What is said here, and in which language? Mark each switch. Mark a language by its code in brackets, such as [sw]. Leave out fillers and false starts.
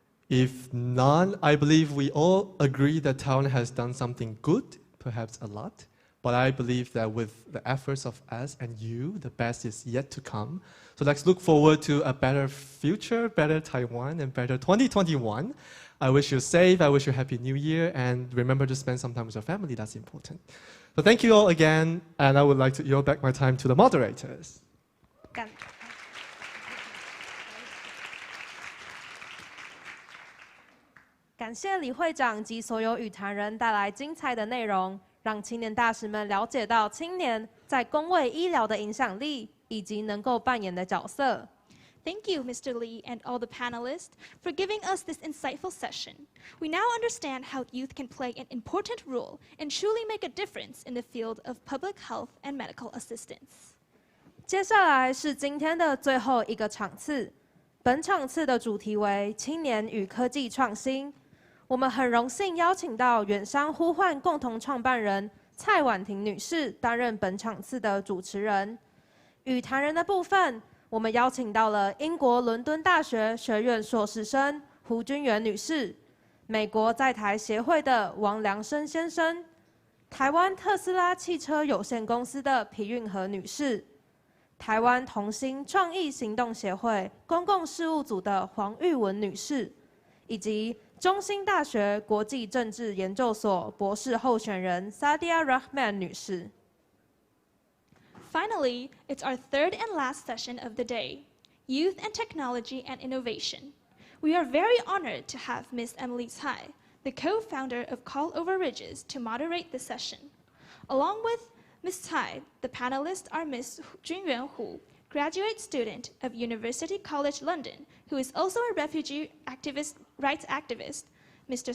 [en] If none, I believe we all agree that Taiwan has done something good, perhaps a lot, but I believe that with the efforts of us and you, the best is yet to come. So let's look forward to a better future, better Taiwan, and better 2021. I wish you safe, I wish you a happy new year, and remember to spend some time with your family, that's important. So thank you all again, and I would like to yield back my time to the moderators. Thank [zh] 感谢李会长及所有与谈人带来精彩的内容，让青年大使们了解到青年在公卫医疗的影响力以及能够扮演的角色。 [en] Thank you, Mr. Lee, and all the panelists for giving us this insightful session. We now understand how youth can play an important role and truly make a difference in the field of public health and medical assistance. [zh] 接下来是今天的最后一个场次，本场次的主题为青年与科技创新。我们很荣幸邀请到远山呼唤共同创办人蔡婉婷女士担任本场次的主持人。与谈人的部分，我们邀请到了英国伦敦大学学院硕士生胡君元女士，美国在台协会的王良生先生，台湾特斯拉汽车有限公司的皮运和女士，台湾童心创意行动协会公共事务组的黄玉文女士，以及中兴大学国际政治研究所博士候选人 Sadia Rahman 女士。 [en] Finally, it's our third and last session of the day, Youth and Technology and Innovation. We are very honored to have Ms. Emily Tsai, the co-founder of Call Over Ridges, to moderate the session. Along with Ms. Tsai, the panelists are Ms. Junyuan Hu, graduate student of University College London, who is also a refugee rights activist, Mr.